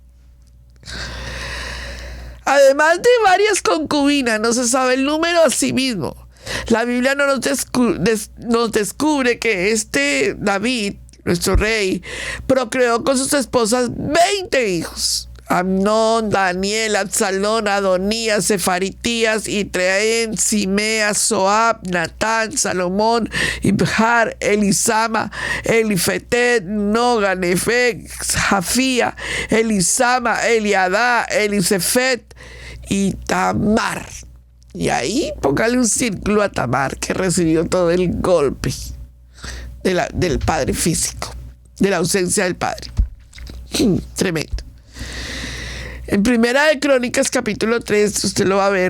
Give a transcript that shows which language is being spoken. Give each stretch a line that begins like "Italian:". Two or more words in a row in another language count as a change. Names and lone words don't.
Spanish: Además de varias concubinas, no se sabe el número a sí mismo. La Biblia no nos descubre que David, nuestro rey, procreó con sus esposas 20 hijos. Amnón, Daniel, Absalón, Adonías, Sefaritías, Itreén, Simea, Soab, Natán, Salomón, Ibjar, Elisama, Elifetet, Noga, Nefeg, Jafía, Elisama, Eliadá, Elisefet y Tamar. Y ahí póngale un círculo a Tamar, que recibió todo el golpe del padre físico, de la ausencia del padre. Tremendo. En Primera de Crónicas, capítulo 3, usted lo va a ver.